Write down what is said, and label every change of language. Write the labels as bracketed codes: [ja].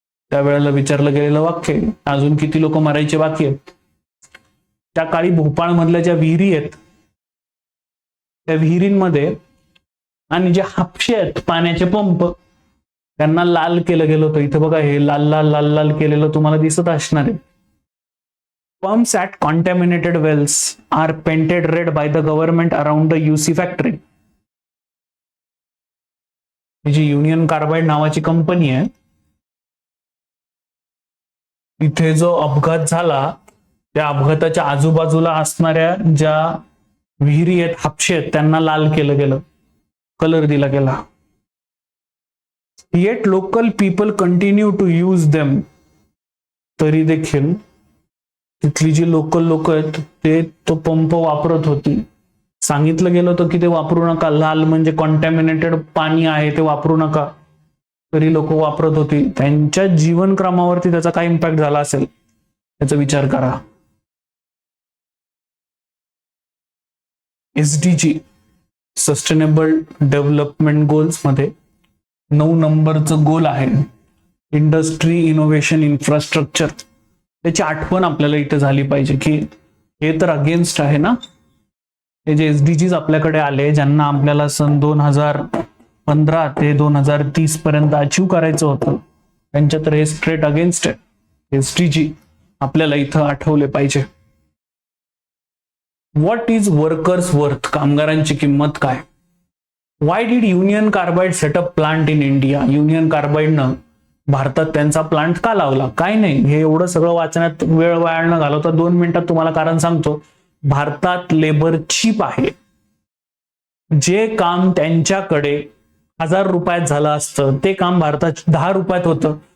[mr] त्यावेळेला विचारलं गेलेलं वाक्य, अजून किती लोक मरायचे बाकी आहेत. त्या काळी भोपाळ मधल्या ज्या विहिरी आहेत त्या विहिरींमध्ये आणि जे हापशे आहेत पाण्याचे पंप, त्यांना लाल केलं गेलं होतं. इथे बघा, हे लाल लाल लाल लाल केलेलं तुम्हाला दिसत असणार आहे. [en] Pumps at contaminated wells are painted red by the government around the UC factory. [mr] G union carbide नावाची कंपनी आहे, इथे जो अपघात झाला त्या अपघाताच्या आजूबाजूला असणाऱ्या ज्या विहिरी आहेत, हापशे आहेत, त्यांना लाल केलं गेलं, कलर दिला गेला. [en] Yet local people continue to use them. [mr] तरी देखील तिथली जी लोकल लोक आहेत ते तो पंप वापरत होती. सांगितलं गेलं होतं की ते वापरू नका, लाल म्हणजे कॉन्टॅमिनेटेड पाणी आहे, ते वापरू नका, तरी लोक वापरत होती. त्यांच्या जीवनक्रमावरती त्याचा काय इम्पॅक्ट झाला असेल याचा विचार करा. SDG सस्टेनेबल डेव्हलपमेंट गोल्स मध्ये 9 नंबरचं गोल आहे इंडस्ट्री इनोव्हेशन इन्फ्रास्ट्रक्चर. त्याची आठवण आपल्याला इथे झाली पाहिजे की हे तर अगेन्स्ट आहे ना. हे जे SDGs आपल्याकडे आले, ज्यांना आपल्याला सन 2015 ते 2030 पर्यंत अचीव करायचं होतं, त्यांच्या तर हे स्ट्रेट अगेन्स्ट आहे. SDG आपल्याला इथं आठवले पाहिजे. [en] What is workers worth. [mr] कामगारांची किंमत काय. [en] Why did Union Carbide set up plant in India. [mr] Union कार्बाइडनं भारतात त्यांचा प्लांट का लावला. काय नाही, हे एवढं सगळं वाचण्यात वेळ वाया न घालवता 2 मिनिटात तुम्हाला कारण सांगतो. भारतात लेबर चीप आहे. जे काम त्यांच्याकडे 1000 रुपयात झालं असतं ते काम भारतात 10 रुपयात होतं.